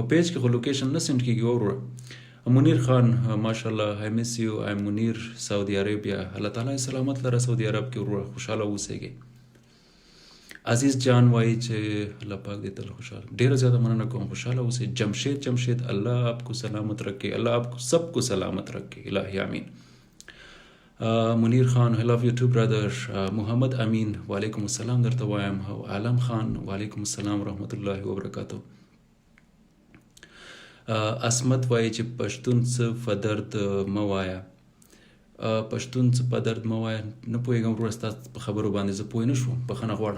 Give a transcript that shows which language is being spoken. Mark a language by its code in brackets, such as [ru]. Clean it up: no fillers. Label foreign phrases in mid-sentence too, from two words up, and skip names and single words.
[ps] په پیج کې خو لوکیشن نه سینډ کېږي. وروره منیر خان ماشاءالله [en] I miss you I'm [ps] منیر سعودي عربیا. الله تعالی سلامت لره سعودي عرب کې وروره خوشحاله اوسئ. عزیز جان وایي چې الله پاک دې تل خوشحال. ډېره زیاده مننه کوم خوشحاله اوسئ. [ur] جمشید الله آپ کو سلامت رکھے. الله آپ کو سب کو سلامت رکھے. الہی آمین. [en] منیر خان I love you too brother. [ps] محمد امین [ar] وعلیکم السلام [ps] درته وایم. عالم خان [ar] وعلیکم السلام ورحمت الله وبرکاته. [ps] عصمت وایي چې پښتون څه په درد مه وایه. پښتون څه په درد مه وایه. نه پوهېږم وروره ستا په خبرو باندې زه پوه نه شوم بخښنه غواړم.